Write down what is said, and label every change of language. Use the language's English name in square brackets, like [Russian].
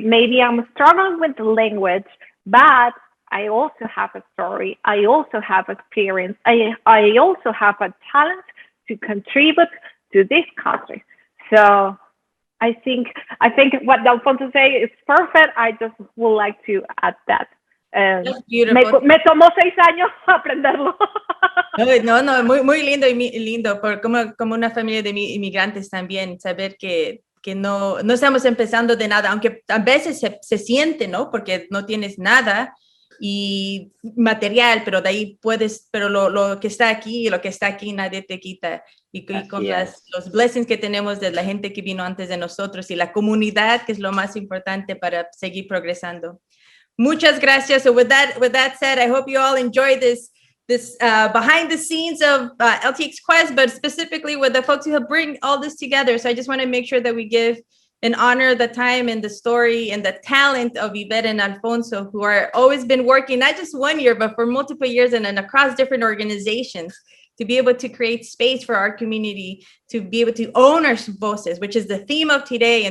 [English] Maybe I'm struggling with the language, but I also have a story. I also have experience. I also have a talent to contribute to this country. So I think what Alfonso say is perfect. I just would like to add that. That's beautiful. [Spanish] Me tomó 6 años aprenderlo. No, muy lindo y lindo, por como una familia de inmigrantes también, saber que no estamos empezando de nada, aunque a veces se siente, ¿no? Porque no tienes nada y material, pero de ahí puedes, pero lo que está aquí y lo que está aquí nadie te quita. Y con los blessings que tenemos de la gente que vino antes de nosotros y la comunidad, que es lo más importante para seguir progresando. Muchas gracias. [English] So with that said, I hope you all enjoy this behind the scenes of LTX Quest, but specifically with the folks who help bring all this together. So I just want to make sure that we give and honor the time and the story and the talent of Ivette and Alfonso, who are always been working, not just 1 year, but for multiple years and across different organizations to be able to create space for our community, to be able to own our voices, which is the theme of today.